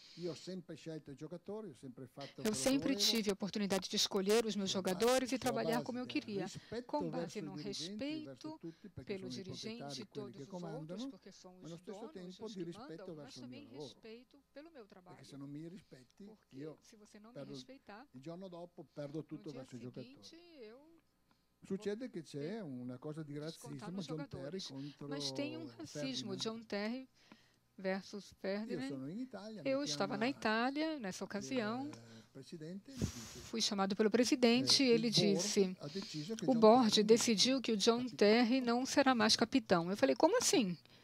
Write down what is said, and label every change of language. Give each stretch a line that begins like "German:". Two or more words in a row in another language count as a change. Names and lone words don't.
Portuguese: Eu sempre tive a oportunidade de escolher os meus jogadores e trabalhar como eu queria, com base no respeito pelo dirigente e todos os outros, porque são os donos, os que mandam, mas também respeito pelo meu trabalho. Porque se você não me respeitar, no dia seguinte eu
Italian: succede che c'è una cosa di razzismo, John Terry contro
Portuguese: Mas tem um racismo, John Terry versus Ferdinand. Eu estava na Itália nessa ocasião, fui chamado pelo presidente e ele disse: o board decidiu que o John Terry não será mais capitão. Eu falei: como assim?